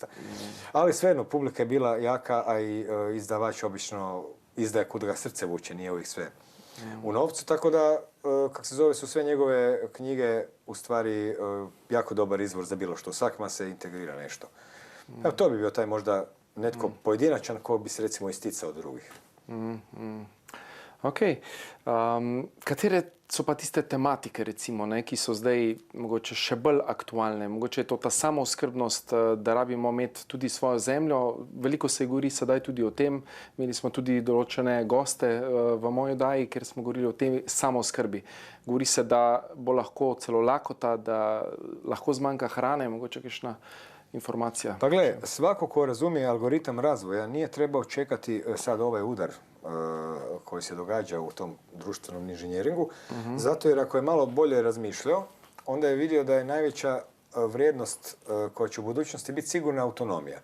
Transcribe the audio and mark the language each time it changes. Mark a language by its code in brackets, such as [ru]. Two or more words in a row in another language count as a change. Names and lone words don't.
[hr] Ali svejedno, publika je bila jaka, a i izdavač obično izdaje kud ga srce vuče, nije uvijek sve u novcu, tako da, su sve njegove knjige u stvari jako dobar izvor za bilo što. Svakima se integrira nešto. Evo, to bi bio taj možda netko pojedinačan ko bi se recimo isticao od drugih. Ok. [sl] Katere so pa tiste tematike, recimo, ki so zdaj mogoče še bolj aktualne? Mogoče je to ta samooskrbnost, da rabimo imeti tudi svojo zemljo. Veliko se govori sedaj tudi o tem. Imeli smo tudi določene goste v moji oddaji, ker smo govorili o tem samooskrbi. Govori se, da bo lahko celo lakota, da lahko zmanjka hrane, mogoče kakšna informacija. [hr] Pa gle, svako ko razumije algoritam razvoja nije trebao čekati sad ovaj udar koji se događa u tom društvenom inženjeringu, zato jer ako je malo bolje razmišljao, onda je vidio da je najveća vrijednost koja će u budućnosti biti sigurna autonomija.